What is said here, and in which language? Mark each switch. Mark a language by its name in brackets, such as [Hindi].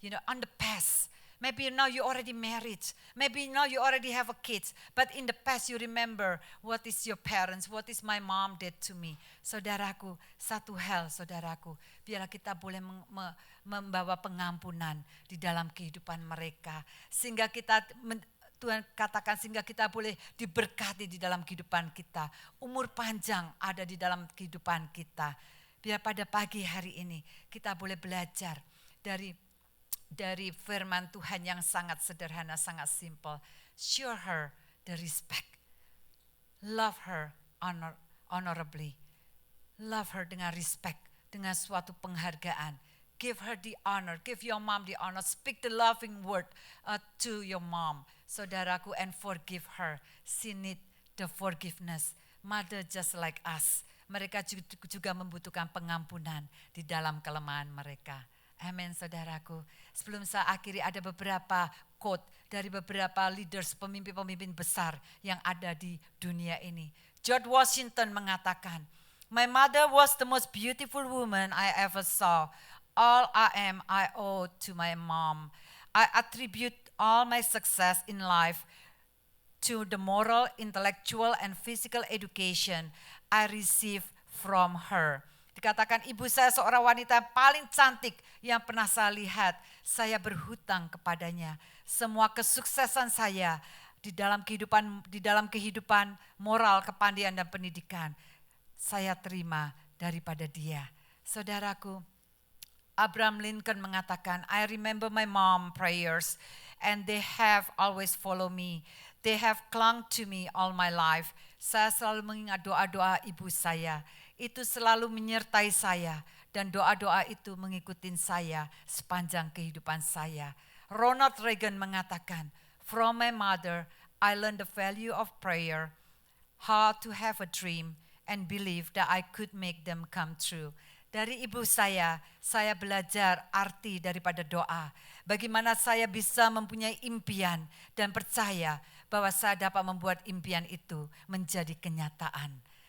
[English] On the past, maybe now you already married, maybe now you already have a kids, but in the past you remember what is your parents, what is my mom did to me. [Indonesian] Saudaraku, satu hal, saudaraku, biarlah kita boleh membawa pengampunan di dalam kehidupan mereka, sehingga Tuhan katakan sehingga kita boleh diberkati di dalam kehidupan kita. Umur panjang ada di dalam kehidupan kita. Biar pada pagi hari ini kita boleh belajar dari firman Tuhan yang sangat sederhana, sangat simple. [English] Show her the respect. Love her honorably. Love her [Indonesian] dengan respect, dengan suatu penghargaan. [English] Give her the honor, give your mom the honor. Speak the loving word to your mom, saudaraku, and forgive her. She need the forgiveness. Mother just like us. [Indonesian] Mereka juga membutuhkan pengampunan di dalam kelemahan mereka. Amin, saudaraku. Sebelum saya akhiri, ada beberapa quote dari beberapa leaders, pemimpin-pemimpin besar yang ada di dunia ini. [English] George Washington mengatakan, my mother was the most beautiful woman I ever saw. All I am, I owe to my mom. I attribute all my success in life to the moral, intellectual, and physical education I received from her. [Indonesian] Dikatakan ibu saya seorang wanita paling cantik yang pernah saya lihat. Saya berhutang kepadanya. Semua kesuksesan saya di dalam kehidupan moral, kepandaian dan pendidikan, saya terima daripada dia. [English] Saudaraku, Abraham Lincoln mengatakan, I remember my mom prayers and they have always followed me. They have clung to me all my life. [Indonesian] Saya selalu mengingat doa-doa ibu saya itu selalu menyertai saya dan doa-doa itu mengikuti saya sepanjang kehidupan saya. [English] Ronald Reagan mengatakan, "From my mother, I learned the value of prayer, how to have a dream, and believe that I could make them come true." [Indonesian] Dari ibu saya belajar arti daripada doa. Bagaimana saya bisa mempunyai impian dan percaya bahwa saya dapat membuat impian itu menjadi kenyataan.